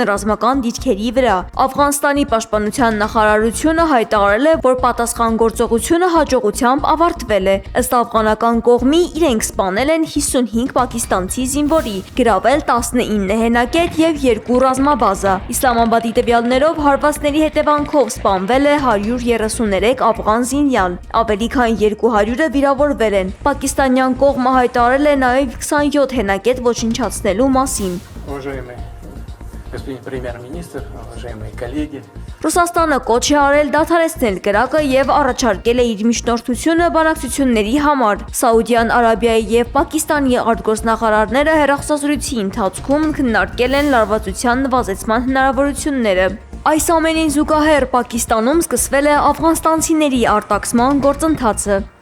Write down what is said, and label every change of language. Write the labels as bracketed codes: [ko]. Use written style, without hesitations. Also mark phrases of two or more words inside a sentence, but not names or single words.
[hy] ռազմական դիրքերի վրա։ Աֆղանստանի պաշտպանության նախարարությունը հայտարարել է, որ պատասխան գործողությունը հաջողությամբ ավարտվել է։ Ըստ աֆղանական կողմի իրենք սպանել են 55 պակիստանցի զինվորի, գրավել 19 հենակետ եւ 2 ռազմաբազա։ Իսլամաբադի տվյալներով հարվածների հետևանքով սպանվել է 133 աֆղան զինյալ, ավելի քան 200-ը վիրավորվել են։ Պակիստանյան կողմը հայտարարել է նաև 27 հենակետ ոչնչացնելու մասին։ [ru] Уважаемый господин премьер-министр, уважаемые коллеги. [hy] Ռուսաստանը կոչ է արել դադարեցնել կրակը եւ առաջարկել է իր միջնորդությունը բանակցությունների համար։ Սաուդյան Արաբիայի եւ Պակիստանի արտգործնախարարները հեռախոսազրույցի ընթացքում քննարկել են լարվածության նվազեցման հնարավորությունները։ Այս ամենին զուգահեռ Պակիստանում սկսվել է աֆղանստանցիների արտաքսման գործընթացը։